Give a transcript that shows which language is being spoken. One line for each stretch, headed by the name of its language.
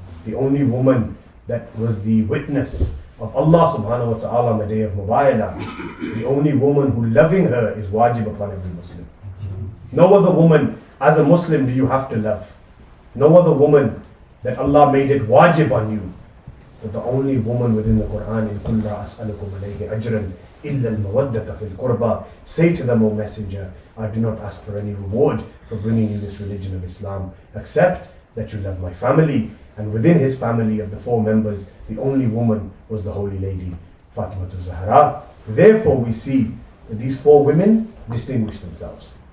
English: The only woman that was the witness of Allah subhanahu wa ta'ala on the day of Mubayala. The only woman who loving her is wajib upon every Muslim. No other woman as a Muslim do you have to love. No other woman that Allah made it wajib on you. But the only woman within the Quran, in
Arabic: قُلْ لَا أَسْأَلُكُمْ عَلَيْهِ أَجْرًا إِلَّا الْمَوَدَّةَ فِي الْقُرْبَى.
English: Say to them, O Messenger, I do not ask for any reward for bringing you this religion of Islam, except that you love my family. And within his family of the 4 members, the only woman was the Holy Lady, Fatima Zahra. Therefore we see that these 4 women distinguish themselves.